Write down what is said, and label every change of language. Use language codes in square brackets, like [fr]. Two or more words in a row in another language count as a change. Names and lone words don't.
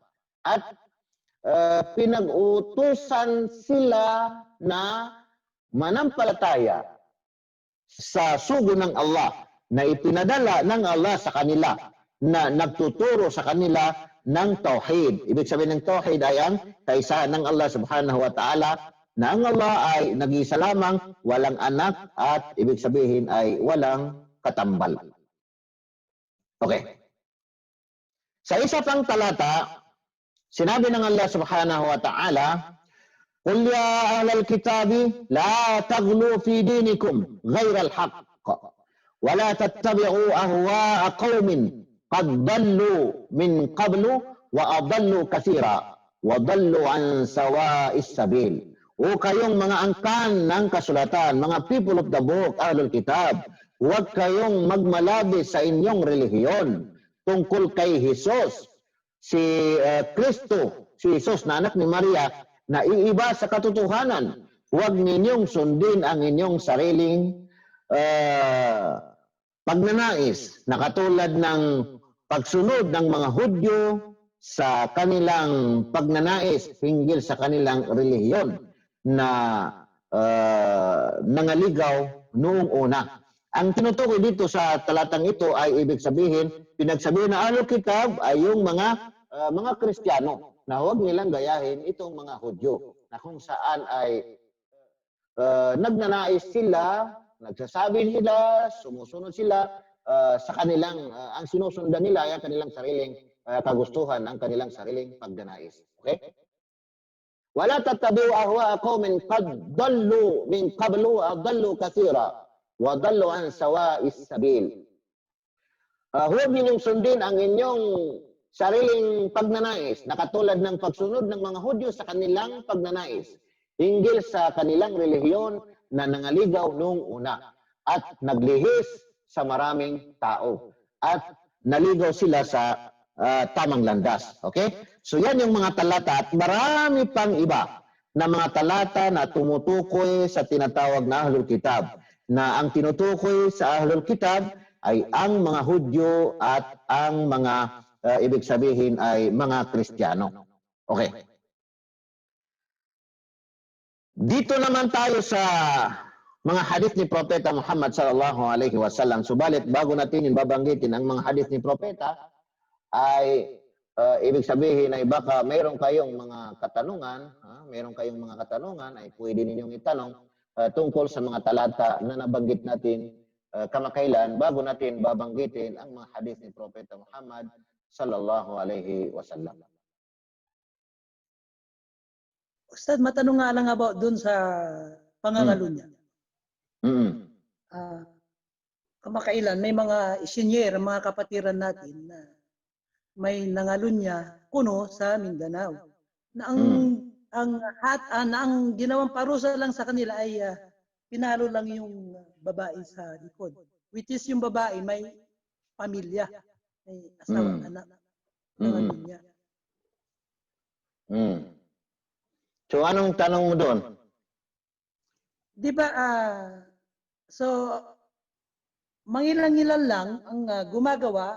[tl] At pinag-utusan sila na manampalataya sa sugo ng Allah na ipinadala ng Allah sa kanila na nagtuturo sa kanila ng tauhid. Ibig sabihin ng tauhid ay ang kaisahan ng Allah [ar] سبحانه وتعالى [tl] na ang Allah ay nag-iisa lamang, walang anak, at ibig sabihin ay walang katambal. Okay. Sa isa pang talata, sinabi ng Allah subhanahu wa ta'ala, [ar] قُلْ يَا أَهْلَ الْكِتَابِ لَا تَغْلُوا فِي دِينِكُمْ غَيْرَ الْحَقِّ وَلَا تَتَّبِعُوا أَهْوَاءَ قَوْمٍ قَدْ ضَلُّوا مِنْ قَبْلُ وَأَضَلُّوا كَثِيرًا وَضَلُّوا عَنْ سَوَاءِ السَّبِيلِ. [tl] O kayong mga angkan ng kasulatan, mga [en] people of the book, [ar] ahlul kitab, [tl] huwag kayong magmalabis sa inyong relihiyon tungkol kay Jesus, si Kristo, si Jesus na anak ni Maria, na iiba sa katotohanan. Huwag ninyong sundin ang inyong sariling pagnanais na katulad ng pagsunod ng mga Hudyo sa kanilang pagnanais hinggil sa kanilang relihiyon na nangaligaw noong una. Ang tinutukoy dito sa talatang ito ay ibig sabihin, pinagsabihin na [ar] أهل الكتاب [tl] ay yung mga Kristiyano na huwag nilang gayahin itong mga Hudyo na kung saan ay nagnanais sila, nagsasabi sila, sumusunod sila sa kanilang, ang sinusundan nila ay ang kanilang sariling kagustuhan, ang kanilang sariling pagnanais. Okay? [ar] وَلَا تَتَّبِعُوا أَهْوَاءَ قَوْمٍ قَدْ ضَلُّوا مِنْ قَبْلُ وَأَضَلُّوا كَثِيرًا وَضَلُّوا عَنْ سَوَاءِ السَّبِيلِ. [tl] Huwag ninyong sundin ang inyong sariling pagnanais na katulad ng pagsunod ng mga Hudyo sa kanilang pagnanais hinggil sa kanilang relihiyon na nangaligaw noong una at naglihis sa maraming tao at naligaw sila sa tamang landas. Okay? So yan yung mga talata at marami pang iba na mga talata na tumutukoy sa tinatawag na [ar] أهل الكتاب. [tl] Na ang tinutukoy sa [ar] أهل الكتاب [tl] ay ang mga Hudyo at ang mga ibig sabihin ay mga Kristiyano. Okay. Dito naman tayo sa mga hadith ni Propeta Muhammad [ar] صلى الله عليه وسلم. [tl] Subalit bago natin babanggitin ang mga hadith ni Propeta ay ibig sabihin ay baka mayroon kayong mga katanungan, ay pwede ninyong itanong tungkol sa mga talata na nabanggit natin kamakailan bago natin babanggitin ang mga hadith ni Propeta Muhammad [ar] صلى الله عليه وسلم. [tl] Ustad, matanong nga lang about dun sa pangangalo niya. Kamakailan, may mga isinyer, mga kapatiran natin na may nangalun niya kuno sa Mindanao. Na ang ginawang parusa lang sa kanila ay pinalo lang yung babae sa likod. [en] Which is [tl] yung babae may pamilya, may asawa, anak, nangalun niya. So anong tanong mo doon? Di ba, so mangilan-ngilan lang ang gumagawa.